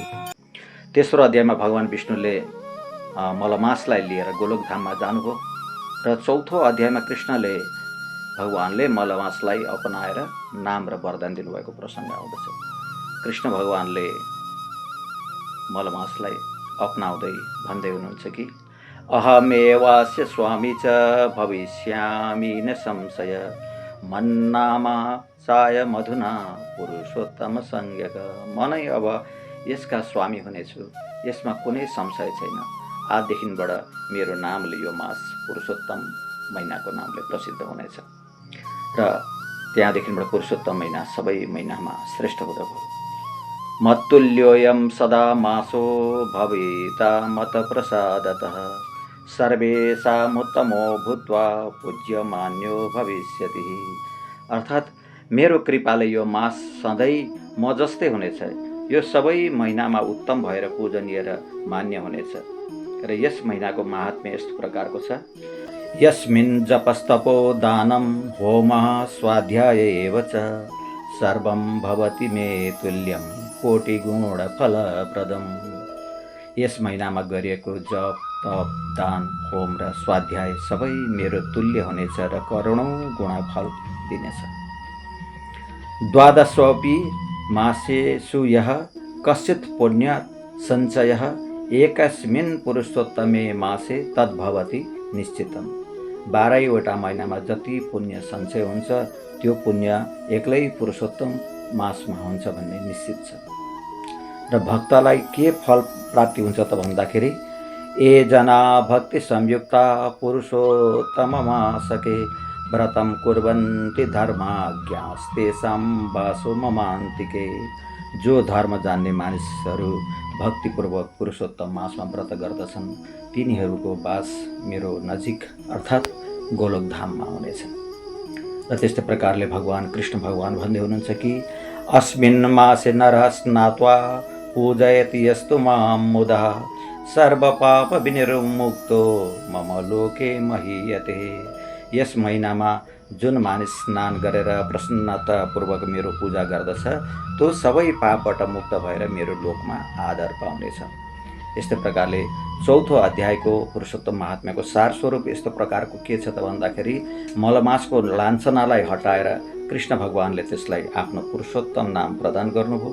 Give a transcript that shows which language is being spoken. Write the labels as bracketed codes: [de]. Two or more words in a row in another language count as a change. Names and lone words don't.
[ne] तेस्रो अध्यायमा भगवान विष्णुले मलमासलाई लिएर गोलोकधाममा जानुभयो र चौथो अध्यायमा कृष्णले भगवानले मलमासलाई अपनाएर नाम र वरदान दिनुभएको प्रसङ्ग आउँदछ। कृष्ण भगवानले मलमासलाई अपनाउँदै भन्दै हुनुहुन्छ कि [sa] अहमेवास्य स्वामी च भविष्यामि न संशय मन्नामा चाय मधुना पुरुषोत्तम संज्ञक। [ne] म नै अब यसका स्वामी हुनेछु, यसमा कुनै संशय छैन। आजदेखिबाट मेरो नामले यो मास पुरुषोत्तम महिनाको नामले प्रसिद्ध हुनेछ र त्यहाँदेखिबाट पुरुषोत्तम महिना सबै महिनामा श्रेष्ठ हुँदै भयो। [sa] मत्तुल्योऽयं सदा मासो भविता मत प्रसादतः सर्वेषामुत्तमो भूत्वा पूज्यमान्यो भविष्यति। [ne] अर्थात् मेरो कृपाले यो मास सधैँ म जस्तै हुनेछ, यो सबै महिनामा उत्तम भएर पूजनीय र मान्य हुनेछ। र यस महिनाको महात्म्य यस्तो प्रकारको छ। [sa] यस्मिन् जपस्तपो दानं होमः स्वाध्याय एव च सर्वं भवति मे तुल्यं कोटिगुणफलप्रदम्। [ne] यस महिनामा गरिएको जप तप दान होम र स्वाध्याय सबै मेरो तुल्य हुनेछ र करोडौँ गुणा फल दिनेछ। [sa] द्वादशोऽपि मासेषु यः कश्चित् पुण्य सञ्चयः एकस्मिन् पुरुषोत्तमे मासे तद्भवति निश्चितम्। [ne] 12वटा महिनामा जति पुण्य सञ्चय हुन्छ त्यो पुण्य एक्लै पुरुषोत्तम मासमा हुन्छ भन्ने निश्चित छ। र भक्तलाई के फल प्राप्ति हुन्छ त भन्दाखेरि [sa] ए जना भक्ति संयुक्ता पुरुषोत्तम मासके व्रतं कुर्वन्ति धर्माज्ञास्तेषां वासो ममान्तिके। [ne] जो धर्म जान्ने मानिसहरू भक्तिपूर्वक पुरुषोत्तम मासमा व्रत गर्दछन् तिनीहरूको वास मेरो नजिक अर्थात् गोलोकधाममा हुनेछ। र त्यस्तै प्रकारले भगवान कृष्ण भगवान भन्दै हुनुहुन्छ कि [sa] अस्मिन् मासे नरः स्नात्वा पूजयति यस्तु मां मुदा सर्वपाप विनिर्मुक्तो मम लोके महीयते। [ne] यस महिनामा जुन मानिस स्नान गरेर प्रसन्नतापूर्वक मेरो पूजा गर्दछ त्यो सबै पापबाट मुक्त भएर मेरो लोकमा आदर पाउनेछ। यस्तै प्रकारले चौथो अध्यायको पुरुषोत्तम महात्म्यको सार स्वरूप यस्तो प्रकारको के छ त भन्दाखेरि मलमासको लाञ्छनालाई हटाएर कृष्ण भगवानले त्यसलाई आफ्नो पुरुषोत्तम नाम प्रदान गर्नुभयो।